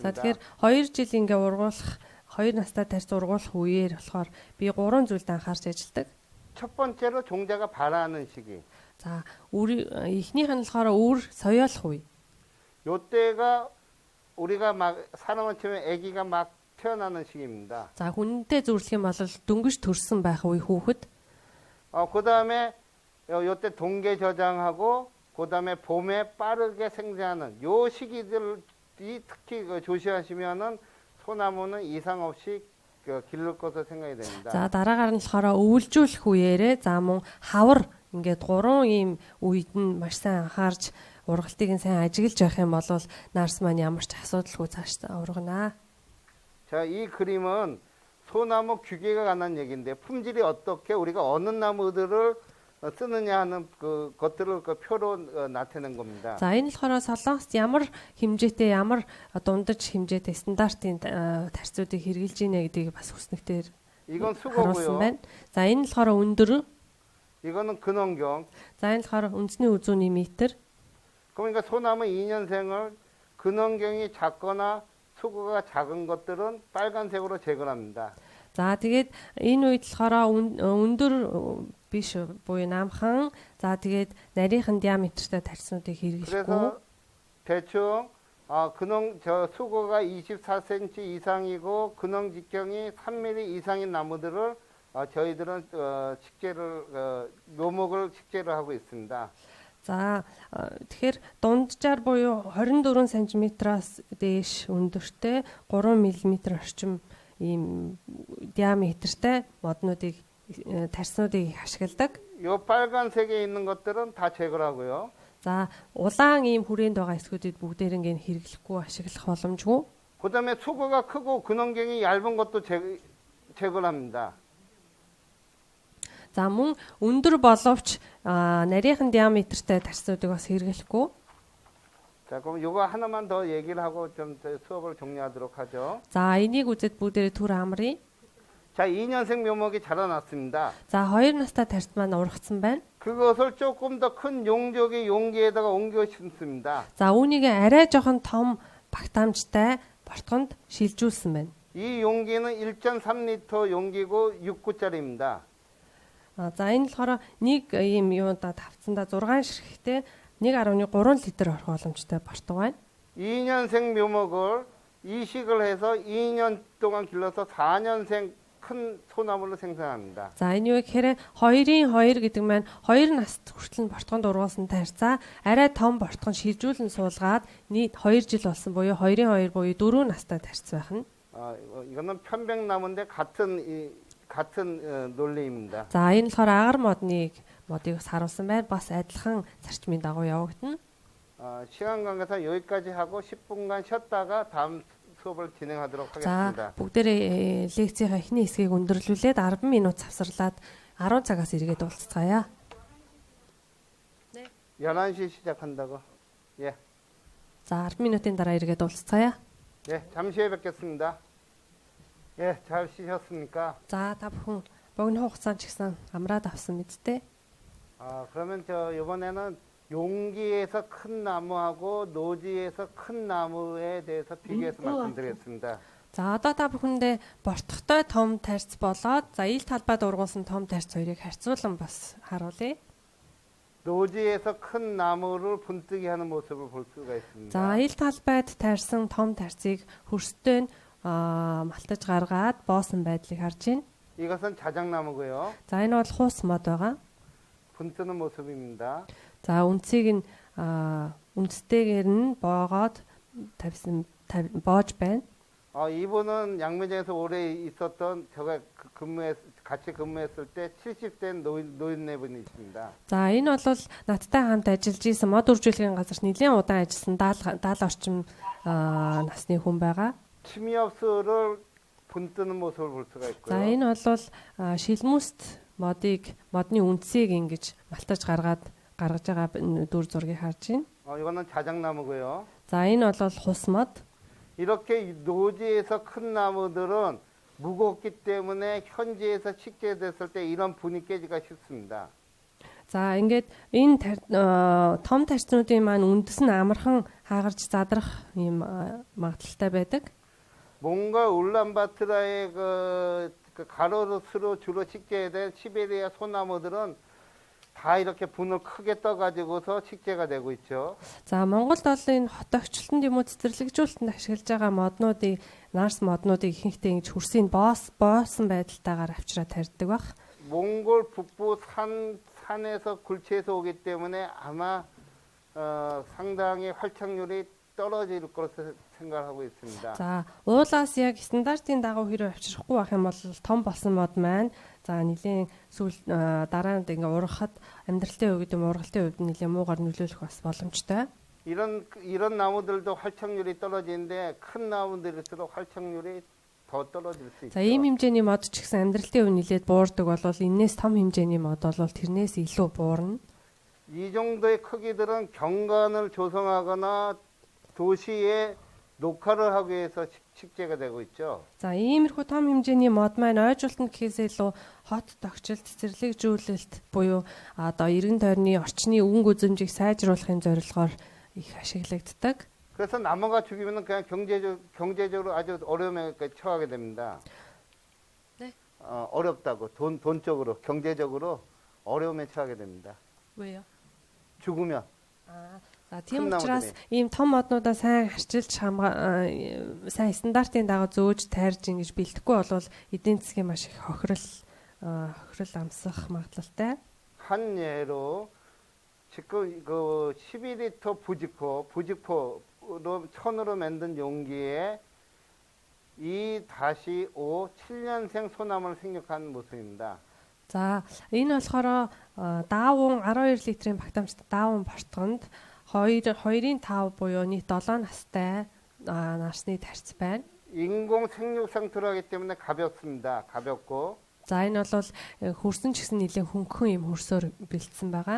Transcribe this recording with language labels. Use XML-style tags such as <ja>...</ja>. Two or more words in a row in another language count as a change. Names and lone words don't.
<mn>За тэгэхээр 2 жил ингээ ургуулах 2 настай тарц ургуулах үеэр болохоор би 3 зүйлд анхаарч ажилладаг.</mn> <ko>첫 번째로 종자가 발하는 시기.</ko> <mn>За 우리 эхнийх нь болохоор өвөр соёолох үе.</mn> <ko>요때가 우리가 막 사람을 치면 아기가 막 태어나는 시기입니다.</ko> <mn>За хүнтэй зөвлөх юм бол дөнгөж төрсэн байх үе хүүхэд.</mn> <ko>그다음에 요때 동계 저장하고 그다음에 봄에 빠르게 생장하는 요 시기들이 특히 조시하시면은 소나무는 이상 없이 기를 것으로 생각이 됩니다.</ko> <mn>За дараагаар нь болохоор өвөлжүүлэх үеэрээ за мөн хавар ингээд 3 ийм үед нь маш сайн анхаарч ургалтыг нь сайн ажиглаж явах юм бол нарс маань ямар ч асуудалгүй цааш ургана.</mn> <ko>자, 이 그림은 소나무 규계가 관한 얘기인데 품질이 어떻게 우리가 어느 나무들을 쓰느냐 하는 그 것들을 그 표로 나타낸 겁니다.</ko> <mn>За энэ болохоор солонгост ямар хэмжээтэй ямар дундаж хэмжээтэй стандартын тарцуудыг хэрэгжилж ийнэ гэдгийг бас хүснэгтэр</mn> <ko>이건</ko> <mn>харуулсан</mn> <ko>수고고요.</ko> <mn>байна. За энэ нь болохоор өндөр.</mn> <ko>이거는 근원경.</ko> <mn>За энэ болохоор үндэсний үзүүний метр.</mn> <ko>그러니까 소나무 2년생을 근원경이 작거나 수고가 작은 것들은 빨간색으로 제거합니다.</ko> <mn>За тэгээд энэ үед болохоор өндөр биш буюу наамхан. За тэгээд нарийнхан диаметртэй тарцнуудыг хэрэглэхгүй.</mn> <ko>그래서 대충 근원 수고가 24cm 이상이고 근원 직경이 3mm 이상인 나무들을 저희들은 식재를 묘목을 식재를 하고 있습니다.</ko> <mn>За тэгэхээр дунджаар буюу 24 см-аас дээш өндөртэй 3 мм орчим ийм диаметртэй моднуудыг тарснуудыг ашигладаг.</mn> <ko>요 빨간색에 있는 것들은 다 제거를 하고요.</ko> <mn>За улаан ийм хүрээнд байгаа эсгүүдэд бүгдээрээ хэрэглэхгүй ашиглах боломжгүй.</mn> <ko>그다음에 수고가 크고 근원경이 얇은 것도 제거를 합니다.</ko> <mn>За мөн өндөр боловч нарийнхан диаметртэй тарснуудыг бас хэрэглэхгүй.</mn> <ko>자, 그럼 요거 하나만 더 얘기를 하고 좀 수업을 종료하도록 하죠.</ko> <mn>За энийг үзээд бүгдээрээ түр амрыг.</mn> <ko>자, 2년생 묘목이 자라났습니다.</ko> <mn>За 2 настай тарт маань ургацсан байна.</mn> <ko>그것을 조금 더 큰 용적의 용기에다가 옮겨 심습니다.</ko> <mn>За үүнийг арай жоохон том багтаамжтай бортгонд шилжүүлсэн байна.</mn> <ko>이 용기는 1.3리터 용기고 6구짜리입니다.</ko> <mn>За энэ болохоор нэг ийм юунда тавцсандаа 6 ширхэгтэй 1.3 литр орох боломжтой бортог байна.</mn> <ko>2년생 묘목을 이식을 해서 2년 동안 길러서 4년생 큰 소나무를 생산합니다.</ko> <mn>За энэ юу гэхээр 2-ын 2 гэдэг маань 2 наст хүртэл бортгонд ургуулсан тарьцаа арай том бортгонд шилжүүлэн суулгаад нийт 2 жил болсон буюу 2-ын 2 буюу 4 настай тарьц байх нь.</mn> <ko>이거는 편백나무인데 같은 논리입니다.</ko> <mn>За энэ болохоор агаар модыг бас харуулсан байна. бас адилхан зарчмын дагуу явагдана.</mn> <ko>시간 관계상 여기까지 하고 10분간 쉬었다가 다음 수업을 진행하도록</ko> <mn>За</mn> <ko>하겠습니다.</ko> <mn>бүгдээрээ лекцийн эхний хэсгийг өндөрлүүлээд 10 минут завсарлаад 10 цагаас эргээд уулзцаая.</mn> <ko>11시 시작한다고. 예.</ko> <mn>За 10 минутын дараа эргээд уулзцаая.</mn> <ko>예, 잠시 후에 뵙겠습니다. 예, 잘 쉬셨습니까?</ko> <mn>За та бүхэн богино хугацаанд ч гэсэн амраад авсан мэт те.</mn> <ko>그러면 이번에는 용기에서 큰 나무하고 노지에서 큰 나무에 대해서 비교해서 말씀드리겠습니다.</ko> <mn>За одоо та бүхэндээ бортхтой том тарьц болоод за ил талбайд ургуулсан том тарьц хоёрыг харьцуулан бас харуулъя.</mn> <ko>노지에서 큰 나무를 분뜨기 하는 모습을 볼 수가 있습니다.</ko> <mn>За ил талбайд тарьсан том тарьцыг хөрстэй нь малтаж гаргаад боосон байдлыг харж байна.</mn> <ko>이것은 자작나무고요.</ko> <mn>За энэ бол хуус мод байгаа.</mn> <ko>분뜨는 모습입니다.</ko> <mn>За үндсийг нь үндстэйгээр нь боогоод тавьсан боож байна.</mn> <ko>이분은 양매장에서 오래 있었던 제가 같이 근무했을 때 70대 노인네분이 있습니다.</ko> <mn>За энэ бол надтай хамт ажиллаж исэн мод үржүүлгийн газарт нэлээд удаан ажилласан 70 орчим насны хүн байгаа.</mn> <ko>침엽수를 분뜨는 모습을 볼 수가 있고요.</ko> <mn>За энэ бол шилмүст модны үндсийг ингэж малтаж гаргаж байгаа дүр зургийг харж байна.</mn> <ko>이거는 자작나무고요.</ko> <mn>За энэ бол хус мод.</mn> <ko>이렇게 노지에서 큰 나무들은 무겁기 때문에 현지에서 식재됐을 때 이런 분이 깨지기가 쉽습니다.</ko> <mn>За ингээд энэ том тарьцнуудын маань үндэс нь амархан хаагарч задрах юм магадaltaй байдаг.</mn> <ko>뭔가 울란바토르의 그 가로수로 주로 식재된 시베리아 소나무들은 다 이렇게 분을 크게 떠가지고서 식재가 되고 있죠.</ko> <mn>За Монголд бол энэ хот огчлолтод юм уу цэцэрлэгжүүлэлтэнд ашиглаж байгаа моднуудыг нарс моднуудыг ихэнхдээ ингэж хөрсийг боосон байдалтайгаар авчраа тарьдаг баг.</mn> <ko>몽골 북부 산에서 굴치에서 오기 때문에 아마 상당히 활착률이 떨어질 것으로 생각하고 있습니다.</ko> <mn>За уулаас яг стандартын дагуу хэрэг авчрахгүй байх юм бол том болсон мод маань за нэлийн сүүл дараа нь ингээ ургахад амьдралтын үед юм ургалтын үед нэлийн муугаар нөлөөлөх бас боломжтой.</mn> <ko>이런 나무들도 활착률이 떨어지는데 큰 나무들일수록 활착률이 더 떨어질 수</ko> <mn>За</mn> <ko>있죠.</ko> <mn>ийм хэмжээний мод ч гэсэн амьдралтын үе нэлээд буурдаг бол энээс том хэмжээний мод бол тэрнээс илүү буурна.</mn> <ko>이 정도의 크기들은 경관을 조성하거나 도시에 녹화를 하기 위해서 식재가 되고 있죠.</ko> <mn>За иймэрхүү том хэмжээний мод маань ойжуултанд гэхээс илүү хот тогтчлт, цэцэрлэгжүүлэлт буюу одоо эргэн тойрны орчны өнгө үзэмжийг сайжруулахын зорилгоор их ашиглагддаг.</mn> <ko>그래서 나무가 죽이면 그냥 경제적으로 아주 어려움에 처하게 됩니다. 네. 어렵다고 돈적으로 경제적으로 어려움에 처하게 됩니다. 왜요? 죽으면.</ko> <mn>За тийм учраас ийм том моднуудаа сайн харчилж сайн стандартын дагуу зөөж тайрж ингэж бэлтгэхгүй бол эдийн засгийн маш их хохирол амсах магадлалтай.</mn> <ko>한 예로 지금 그 12리터 부직포로 천으로 만든 용기에 2-5 7년생 소나무를 생육한 모습입니다.</ko> <mn>За энэ болохоор даавун 12 литрийн багтаамжтай даавун бортгонд 2.5 буюу нийт 7 настай нарсны тарц байна.</mn> <ko>인공 생육 상태로 하기 때문에 가볍습니다. 가볍고.</ko> <mn>За энэ бол хөрсөн ч гэсэн нэлээд хөнгөн юм хөрсөөр бэлдсэн байгаа.</mn>